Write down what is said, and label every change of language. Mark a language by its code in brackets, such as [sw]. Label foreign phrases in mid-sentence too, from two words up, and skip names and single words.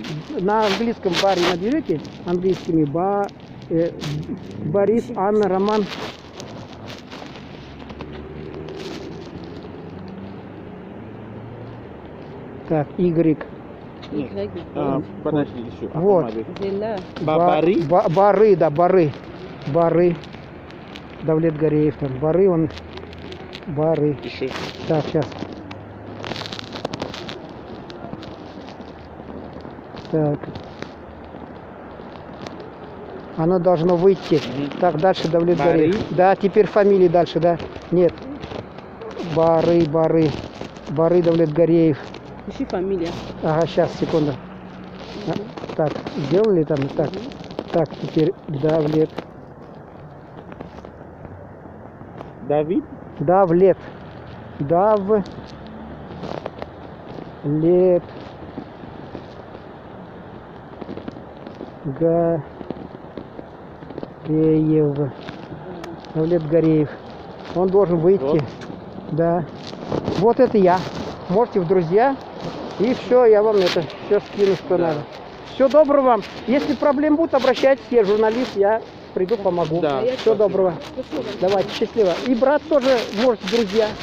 [ru] На английском Бари наберете? Английскими Борис, Анна, Роман. Так, Y. Подожди, еще. Вот. Зелля. Бабари? Бары, да, Бары. Бары. Давлет Гореев там. Бары, он... Бары. Еще. Так, сейчас. Так. Оно должно выйти. Так, дальше Давлет Бары? Гореев. Да, теперь фамилии дальше, да. Нет. Бары, Бары. Бары, Давлет Гореев. Ищи фамилия. Ага, сейчас, секунду. Так, сделали там? Так. Так, теперь Давлет. Давид? Давлет. Давлет. Гореев. Давлет Гореев. Он должен выйти. Вот. Да. Вот это я. Можете в друзья. И все, я вам это все скину, что надо. Всего доброго вам. Если проблем будут, обращайтесь, я журналист, я приду, помогу. Да, Всего спасибо. доброго. Давайте, счастливо. И брат тоже, может, друзья.